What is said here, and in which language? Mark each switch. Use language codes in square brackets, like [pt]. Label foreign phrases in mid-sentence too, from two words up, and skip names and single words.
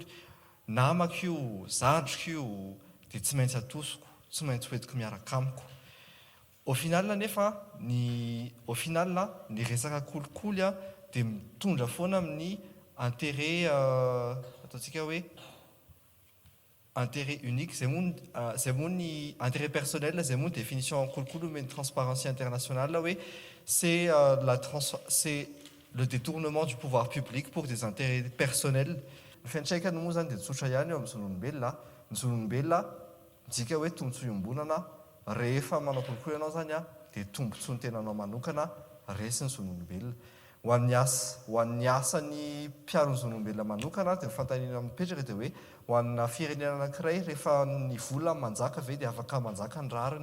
[mg] Namako io, zandriko io, dia tsy maintsy atosiko, tsy maintsy hoentiko miaraka amiko. [fr] Au final [mg] nefa, ny resaka kolikoly a, dia mitondra foana amin'ny [fr] intérêt, [mg] ataontsika hoe [fr] intérêt unique, c'est mon intérêt personnel, c'est mon définition en kolikoly mais transparence internationale là, oui, c'est le détournement du pouvoir public pour des intérêts personnels. [mg] Fentsika no moa zany dia tsotra ihany eo amin'ny zon'olombelona. Ny zon'olombelona dika hoe tombotsoa iombonana, rehefa manao kolikoly ianao zany a, dia tombontsoa ny tenanao manokana resy ny zon'olombelona. Ho an'ny asan'ny mpiaro ny zon'olombelona manokana dia fantanina mipetraka dia hoe ho anna firenena anankiray rehefa ny vola manjaka ve dia afaka manjaka ny rariny.